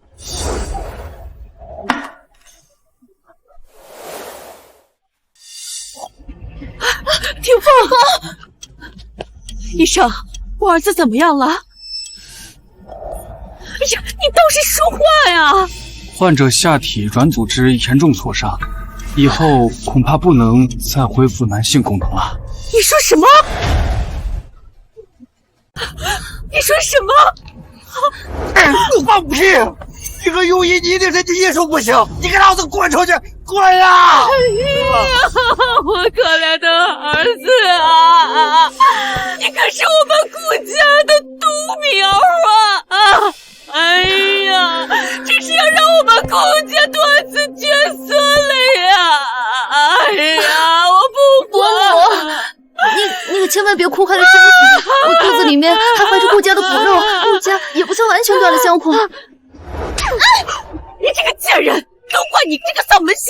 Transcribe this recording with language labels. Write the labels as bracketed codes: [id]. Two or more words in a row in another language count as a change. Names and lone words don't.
[zh] 廷峰，医生，我兒子怎麼樣了？哎呀，你倒是說話呀！患者下體軟組織嚴重挫傷，以後恐怕不能再恢復男性功能了。你說什麼？你說什麼？放屁！你和庸医，你一定是技術不行，你給老子滾出去！滚呀！哎呀，我可憐的兒子啊！你可是我们顧家的独苗啊！哎呀，这是要讓我們顧家斷子絕孫了呀！哎呀，我不管！你可千萬別哭壞了身體，我肚子裡面還懷着顧家的骨肉，顧家也不算完全斷了香火。你這個賤人，都怪你這個喪門星！